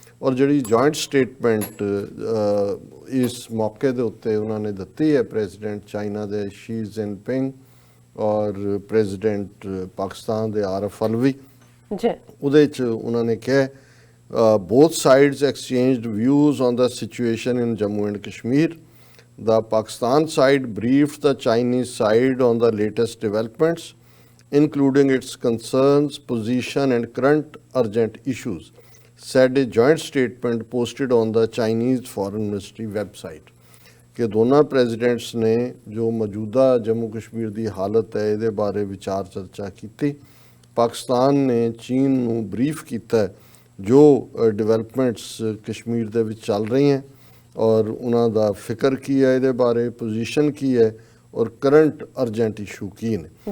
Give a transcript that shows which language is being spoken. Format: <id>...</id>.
<pa>ਔਰ ਜਿਹੜੀ joint statement ਇਸ ਮੌਕੇ ਦੇ ਉੱਤੇ ਉਹਨਾਂ ਨੇ ਦਿੱਤੀ ਹੈ ਪ੍ਰੈਜ਼ੀਡੈਂਟ ਚਾਈਨਾ ਦੇ ਸ਼ੀ ਜਿਨਪਿੰਗ ਔਰ ਪ੍ਰੈਜ਼ੀਡੈਂਟ ਪਾਕਿਸਤਾਨ ਦੇ ਆਰਿਫ ਅਲਵੀ, ਉਹਦੇ 'ਚ ਉਹਨਾਂ ਨੇ ਕਿਹਾ</pa> <en>both sides exchanged views on the situation in Jammu and Kashmir. The Pakistan side briefed the Chinese side on the latest developments, including its concerns, position and current urgent issues, said a joint statement posted on the Chinese Foreign Ministry website.</en> <pa>ਕਿ ਦੋਨਾਂ presidents ਨੇ ਜੋ ਮੌਜੂਦਾ ਜੰਮੂ ਕਸ਼ਮੀਰ ਦੀ ਹਾਲਤ ਹੈ ਇਹਦੇ ਬਾਰੇ ਵਿਚਾਰ ਚਰਚਾ ਕੀਤੀ। ਪਾਕਿਸਤਾਨ ਨੇ ਚੀਨ ਨੂੰ ਬਰੀਫ ਕੀਤਾ ਜੋ ਡਿਵੈਲਪਮੈਂਟਸ ਕਸ਼ਮੀਰ ਦੇ ਵਿੱਚ ਚੱਲ ਰਹੀਆਂ ਔਰ ਉਹਨਾਂ ਦਾ ਫਿਕਰ ਕੀ ਹੈ, ਇਹਦੇ ਬਾਰੇ ਪੋਜੀਸ਼ਨ ਕੀ ਹੈ ਔਰ ਕਰੰਟ ਅਰਜੈਂਟ ਇਸ਼ੂ ਕੀ ਨੇ।</pa>